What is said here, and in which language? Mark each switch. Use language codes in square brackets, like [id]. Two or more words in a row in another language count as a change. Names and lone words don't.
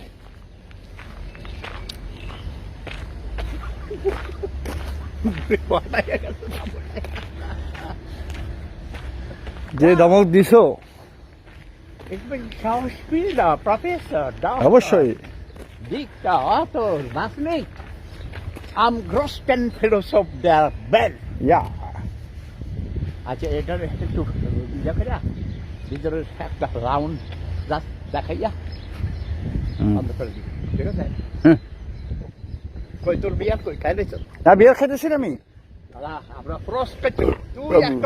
[bn] যে ধমক দিছো, অবশ্যই। [de] Dichter, Autor, was nicht? Am größten Philosoph der Welt. Ja. [bn] আচ্ছা এটার একটু দেখে না, ভিতরের একটা রাউন্ড জাস্ট দেখাইয়া বন্ধ করে দিই, ঠিক আছে? কই তোর বিয়ার কই খাই দিছ? না, বিয়ার খাইতেছি না আমি। আমরা প্রস্পেক্ট, তুই একটা